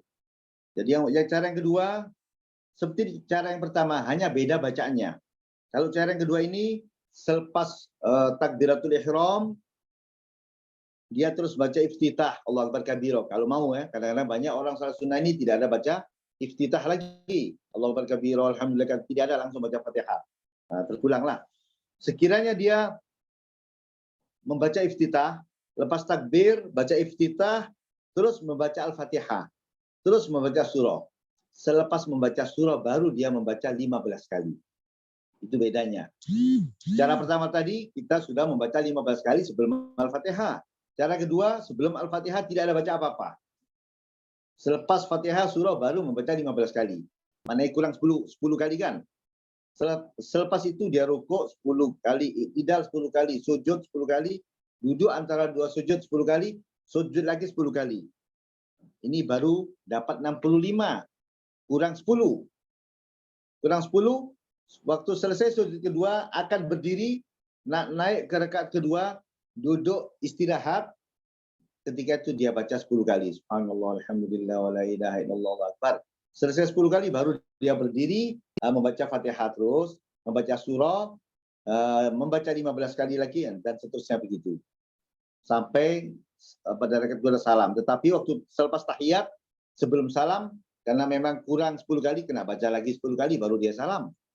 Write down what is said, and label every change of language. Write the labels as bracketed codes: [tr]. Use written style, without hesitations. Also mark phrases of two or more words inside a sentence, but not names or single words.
[ms] Jadi yang cara yang kedua, seperti cara yang pertama, hanya beda bacaannya. Kalau cara yang kedua ini, selepas takbiratul ihram, dia terus baca iftitah, [ar] الله أكبر كبيرا. [ms] Kalau mau ya, kadang-kadang banyak orang salat sunnah ini tidak ada baca iftitah lagi. [ar] الله أكبر كبيرا، الحمد لله, [ms] tidak ada langsung baca Fatihah. Terpulanglah. Sekiranya dia membaca iftitah, lepas takbir, baca iftitah, terus membaca Al-Fatihah, terus membaca surah. Selepas membaca surah, baru dia membaca 15 kali. Itu bedanya. Cara pertama tadi, kita sudah membaca 15 kali sebelum Al-Fatihah. Cara kedua, sebelum Al-Fatihah tidak ada baca apa-apa. Selepas Fatihah surah baru membaca 15 kali. Mana kurang 10 kali kan? Selepas itu dia rukuk 10 kali, iktidal 10 kali, sujud 10 kali, duduk antara dua sujud 10 kali, sujud lagi 10 kali. Ini baru dapat 65. Kurang 10. Kurang 10, waktu selesai sujud kedua akan berdiri, naik ke rakaat kedua, duduk istirahat. Ketika itu dia baca 10 kali. [ar] سبحان الله، الحمد لله، ولا إله إلا الله، الله أكبر. [ms] Selesai 10 kali baru dia berdiri, membaca Fatihah terus, membaca surah, membaca 15 kali lagi, dan seterusnya begitu. Sampai pada rakaat kedua salam. Tetapi waktu selepas tahiyat, sebelum salam, karena memang kurang 10 kali, kena baca lagi 10 kali baru dia salam.